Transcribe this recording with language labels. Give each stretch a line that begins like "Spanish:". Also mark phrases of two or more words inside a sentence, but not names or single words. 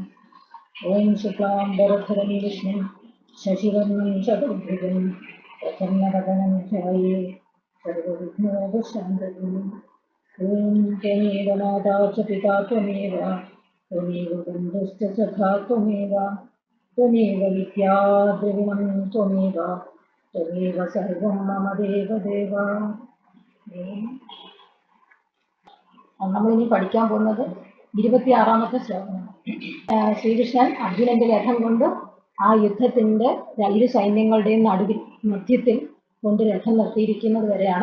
Sanskrit: ॐ शुक्लाम्बरधरं विष्णुं शशिवर्णं चतुर्भुजं प्रसन्नवदनं ध्याये सर्वविघ्नोपशान्तये। ॐ त्वमेव माता च पिता त्वमेव त्वमेव बन्धुश्च सखा त्वमेव त्वमेव विद्या द्रविणं त्वमेव त्वमेव सर्वं मम देवदेव।
Malayalam: നമ്മളിനി പഠിക്കാൻ പോകുന്നത് 26ാമത്തെ ശ്ലോകമാണ്. ശ്രീകൃഷ്ണൻ അർജുനന്റെ രഥം കൊണ്ട് ആ യുദ്ധത്തിന്റെ ഇരു സൈന്യങ്ങളുടെയും നടുവിൽ മധ്യത്തിൽ കൊണ്ട് രഥം നിർത്തിയിരിക്കുന്നത് വരെയാണ്.